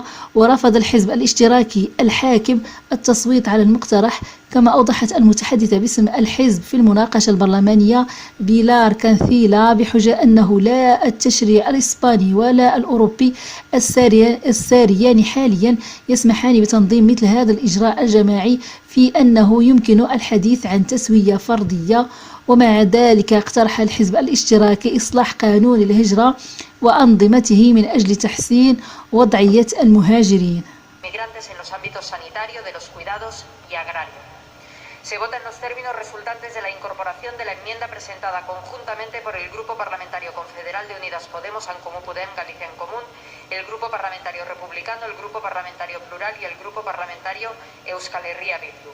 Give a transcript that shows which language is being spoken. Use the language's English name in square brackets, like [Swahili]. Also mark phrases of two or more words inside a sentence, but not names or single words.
[Arabic] ورفض الحزب الاشتراكي الحاكم التصويت على المقترح، كما أوضحت المتحدثة باسم الحزب في المناقشة البرلمانية بيلار كانثيلا بحجة أنه لا التشريع الإسباني ولا الأوروبي الساريان حاليا يسمحان بتنظيم مثل هذا الإجراء الجماعي، في أنه يمكن الحديث عن تسوية فردية. ومع ذلك اقترح الحزب الاشتراكي إصلاح قانون الهجرة وأنظمته من أجل تحسين وضعية المهاجرين. [Spanish] Se votan los términos resultantes de la incorporación de la enmienda presentada conjuntamente por el Grupo Parlamentario Confederal de Unidas Podemos, En Comú Podem, Galicia en Común, el Grupo Parlamentario Republicano, el Grupo Parlamentario Plural y el Grupo Parlamentario Euskal Herria Bildu.